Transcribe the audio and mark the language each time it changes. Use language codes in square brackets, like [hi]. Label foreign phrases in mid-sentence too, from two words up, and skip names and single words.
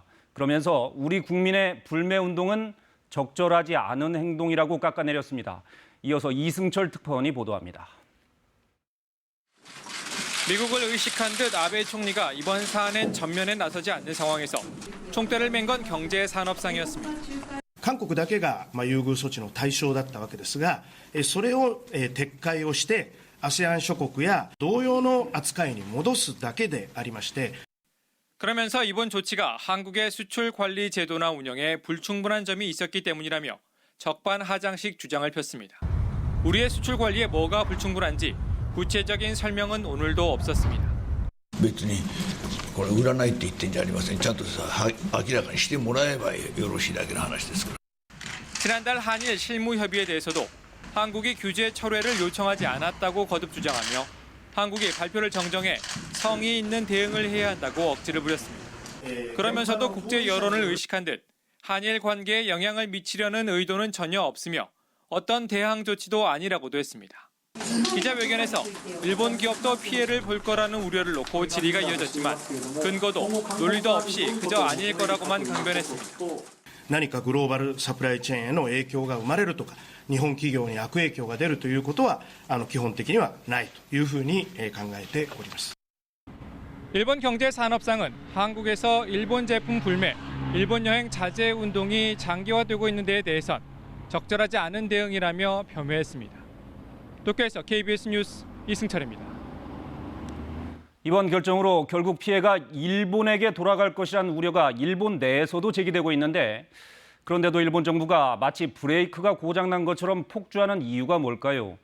[ko] 그러면서 우리 국민의 불매운동은 적절하지 않은 행동이라고 깎아내렸습니다. 이어서 이승철 특파원이 보도합니다. 미국을 의식한 듯 아베 총리가 이번 사안엔 전면에 나서지 않는 상황에서 총대를 맨 건 경제산업상이었습니다. [ja] 韓国だけが優遇措置の対象だったわけですが、それを撤回をして ASEAN諸国や同様の扱いに戻すだけでありまして [ko] 그러면서 이번 조치가 한국의 수출 관리 제도나 운영에 불충분한 점이 있었기 때문이라며 적반하장식 주장을 폈습니다. 우리의 수출 관리에 뭐가 불충분한지 구체적인 설명은 오늘도 없었습니다. [ja] 別にこれ売らないって言ってんじゃありません。ちゃんと明らかにしてもらえばよろしいだけの話ですから。 [ko] 지난달 한일 실무 협의에 대해서도 한국이 규제 철회를 요청하지 않았다고 거듭 주장하며 한국이 발표를 정정해 성의 있는 대응을 해야 한다고 억지를 부렸습니다. 그러면서도 국제 여론을 의식한 듯 한일 관계에 영향을 미치려는 의도는 전혀 없으며 어떤 대항 조치도 아니라고도 했습니다. 기자회견에서 일본 기업도 피해를 볼 거라는 우려를 놓고 질의가 이어졌지만 근거도 논리도 없이 그저 아닐 거라고만 강변했습니다. [ja] 何かグローバルサプライチェーンへの影響が生まれるとか、日本企業に悪影響が出るということは基本的にはないというふうに考えております。 [ko] 일본 경제산업상은 한국에서 일본 제품 불매, 일본 여행 자제 운동이 장기화되고 있는 데에 대해선 적절하지 않은 대응이라며 폄훼했습니다. 도쿄에서 KBS 뉴스 이승철입니다. 이번 결정으로 결국 피해가 일본에게 돌아갈 것이라는 우려가 일본 내에서도 제기되고 있는데 그런데도 일본 정부가 마치 브레이크가 고장난 것처럼 폭주하는 이유가 뭘까요?